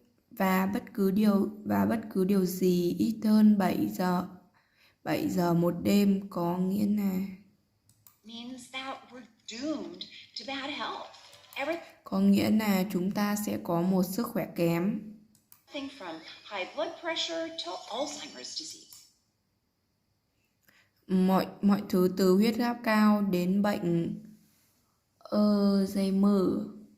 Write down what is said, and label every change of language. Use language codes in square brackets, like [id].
[vi] và bất cứ điều gì ít hơn 7 giờ một đêm có nghĩa là [en] means that we're doomed to bad health. [vi] Có nghĩa là chúng ta sẽ có một sức khỏe kém. [en] Everything from high blood pressure to Alzheimer's disease. [vi] Mọi thứ từ huyết áp cao đến bệnh Alzheimer.